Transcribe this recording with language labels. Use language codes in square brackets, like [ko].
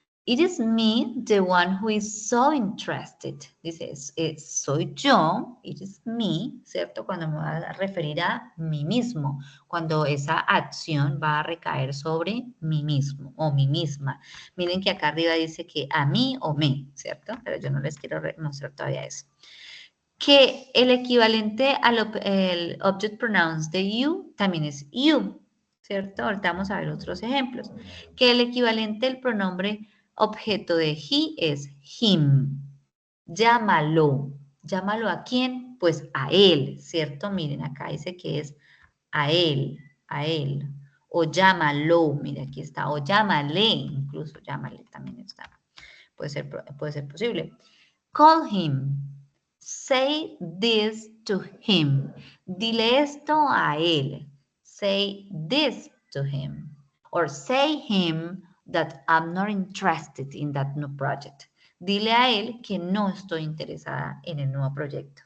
[en] It is me, the one who is so interested. [es] Dice, soy yo, [en] it is me, [es] ¿cierto? Cuando me va a referir a mí mismo, cuando esa acción va a recaer sobre mí mismo o mí misma. Miren que acá arriba dice que a mí o me, ¿cierto? Pero yo no les quiero mostrar todavía eso. Que el equivalente al object pronouns de you también es you, ¿cierto? Ahorita vamos a ver otros ejemplos. Que el equivalente del pronombre objeto de he es him. Llámalo. ¿Llámalo a quién? Pues a él, ¿cierto? Miren, acá dice que es a él, a él. O llámalo, mira, aquí está. O llámale, incluso llámale también está. Puede ser posible. [en] Call him. Say this to him. [es] Dile esto a él. [en] Say this to him. Or say him that I'm not interested in that new project. [es] Dile a él que no estoy interesada en el nuevo proyecto.